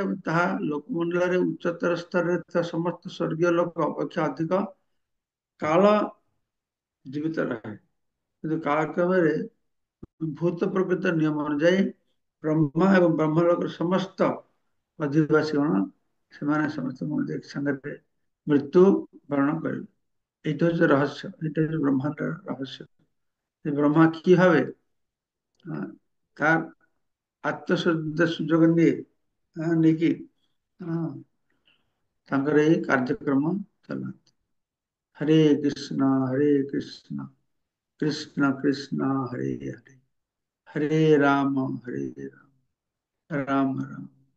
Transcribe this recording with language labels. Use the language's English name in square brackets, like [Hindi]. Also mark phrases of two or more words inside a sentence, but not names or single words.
[Odia] ତାହା ଲୋକମଣ୍ଡଳରେ ଉଚ୍ଚତର ସ୍ତରରେ ଥିବା ସମସ୍ତ ସ୍ୱର୍ଗୀୟ ଲୋକ ଅପେକ୍ଷା ଅଧିକ କାଳ ଜୀବିତ ରହେ। କିନ୍ତୁ କାଳକ୍ରମରେ ଭୂତ ପ୍ରକୃତ ନିୟମ ଅନୁଯାୟୀ ବ୍ରହ୍ମା ଏବଂ ବ୍ରହ୍ମଲୋକର ସମସ୍ତ ଅଧିବାସୀ ଗଣ ସେମାନେ ସମସ୍ତେ ସାଙ୍ଗରେ ମୃତ୍ୟୁ ବରଣ କରିବେ। [Bangla] এইটা হচ্ছে রহস্য, এটা হচ্ছে ব্রহ্মাণ্ডের রহস্য। ব্রহ্মা কিভাবে তার আত্মসুদ্ধ সুযোগ নিয়ে নাকি [Odia] ତାଙ୍କର ଏଇ କାର୍ଯ୍ୟକ୍ରମ ଚଲାନ୍ତି। [Sanskrit] ହରେ କୃଷ୍ଣ କୃଷ୍ଣ କୃଷ୍ଣ ହରେ ହରେ, ହରେ ରାମ ରାମ ରାମ